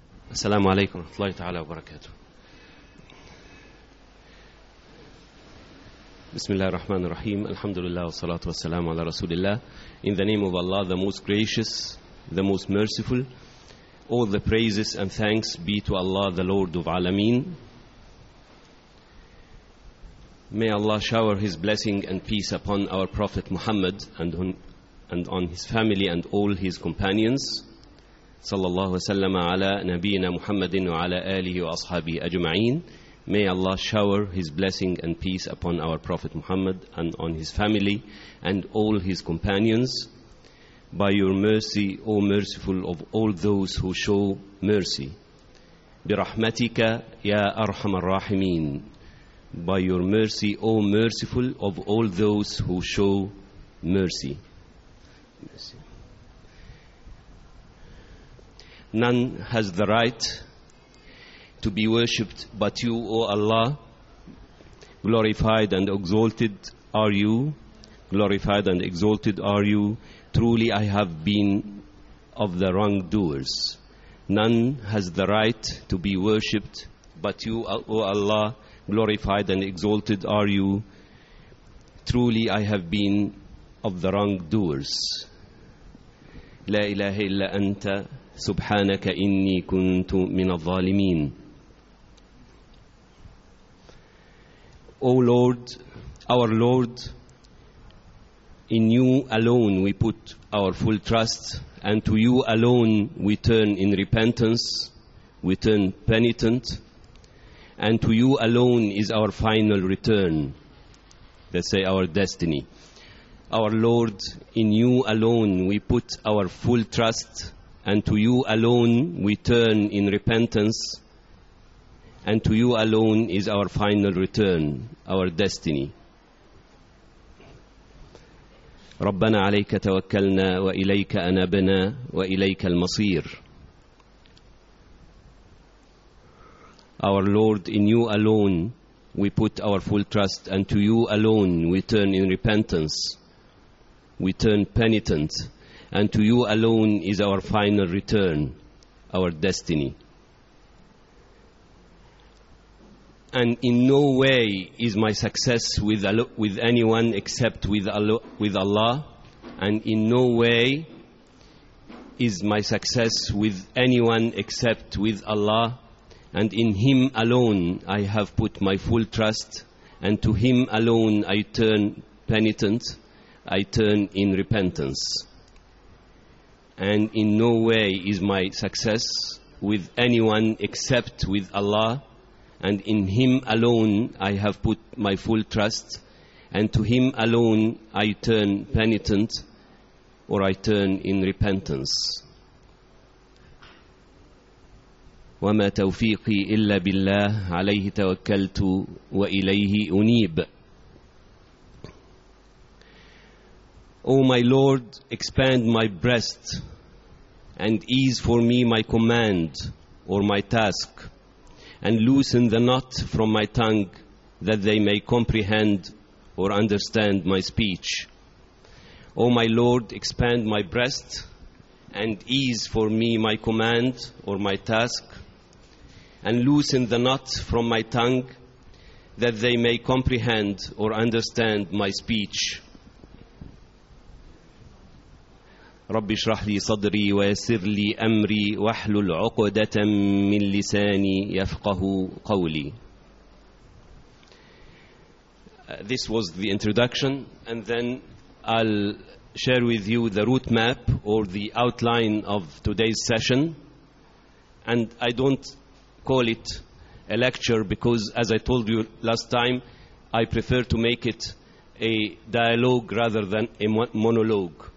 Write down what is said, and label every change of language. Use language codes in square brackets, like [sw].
[ar] السلام عليكم ورحمة الله تعالى وبركاته. بسم الله الرحمن الرحيم. الحمد لله والصلاة والسلام على رسول الله. [en] In the name of Allah, the most gracious, the most merciful, all the praises and thanks be to Allah, the Lord of Alameen. May Allah shower His blessing and peace upon our Prophet Muhammad and on his family and all his companions. [ar] صلى الله وسلم على نبينا محمد وعلى آله وأصحابه أجمعين. [en] May Allah shower His blessing and peace upon our Prophet Muhammad and on his family and all his companions. By your mercy, O merciful of all those who show mercy. [ar] برحمتك يا أرحم الراحمين. [en] By your mercy, O merciful of all those who show mercy. None has the right to be worshipped but you, O Allah. Glorified and exalted are you. Glorified and exalted are you. Truly I have been of the wrongdoers. None has the right to be worshipped but you, O Allah. Glorified and exalted are you. Truly I have been of the wrongdoers. [ar] لا إله إلا أنت سبحانك إني كنت من الظالمين. [en] O Lord, our Lord, in you alone we put our full trust, and to you alone we turn in repentance, we turn penitent, and to you alone is our final return, let's say our destiny. Our Lord, in you alone we put our full trust, and to you alone we turn in repentance, and to you alone is our final return, our destiny. [ar] ربنا عليك توكلنا وإليك أنبنا وإليك المصير. [en] Our Lord, in you alone we put our full trust, and to you alone we turn in repentance, we turn penitent, and to you alone is our final return, our destiny. And in no way is my success with anyone except with Allah. And in no way is my success with anyone except with Allah. And in Him alone I have put my full trust. And to Him alone I turn penitent, I turn in repentance. And in no way is my success with anyone except with Allah. And in Him alone I have put my full trust, and to Him alone I turn penitent, or I turn in repentance. [ar] وما توفيقي إلا بالله عليه توكلت وإليه أنيب. [en] O my Lord, expand my breast, and ease for me my command or my task, and loosen the knot from my tongue that they may comprehend or understand my speech. O my Lord, expand my breast, and ease for me my command or my task, and loosen the knot from my tongue that they may comprehend or understand my speech. [ar] رب اشرح لي صدري ويسر لي أمري واحلل عقدة من لساني يفقه قولي. [en] This was the introduction, and then I'll share with you the route map or the outline of today's session. And I don't call it a lecture because, as I told you last time, I prefer to make it a dialogue rather than a monologue.